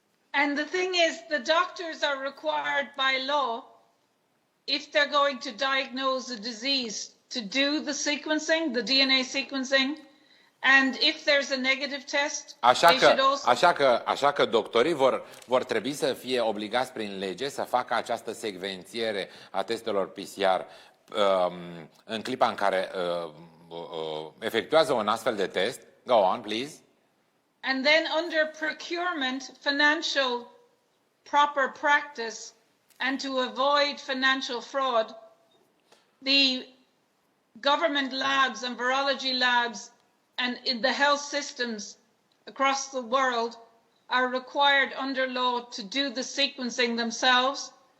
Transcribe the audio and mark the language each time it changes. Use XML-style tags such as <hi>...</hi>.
<en>And the thing is, the doctors are required by law, if they're going to diagnose a disease, to do the sequencing, the DNA sequencing, and if there's a negative test, they should also...</en> <ro>Așa că doctorii vor trebui să fie obligați prin lege să facă această secvențiere a testelor PCR în clipa în care efectuează un astfel de test.</ro> <en>Go on, please. And then under procurement, financial proper practice, and to avoid financial fraud, the government labs and virology labs and in the health systems across the world are required under law to do the sequencing themselves</en>